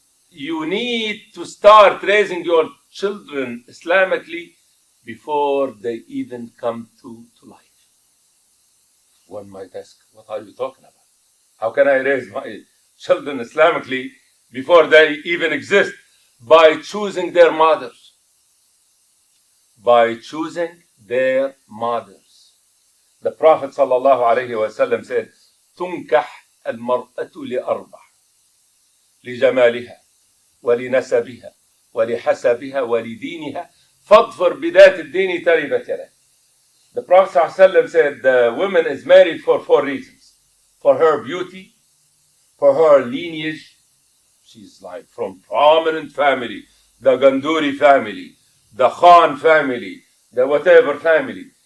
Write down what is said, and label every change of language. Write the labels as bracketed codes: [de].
[en] You need to start raising your children Islamically before they even come to life. One might ask, what are you talking about? How can I raise my children Islamically before they even exist? By choosing their mothers. By choosing their mothers. The Prophet ﷺ said, [ar] تنكح المرأة لأربع لجمالها ولنسبها ولحسبها ولدينها فاظفر بذات الدين تربت يداك. [en] The Prophet ﷺ said the woman is married for 4 reasons. For her beauty, for her lineage. She's like from prominent family, the Ganduri family, the Khan family, the whatever family.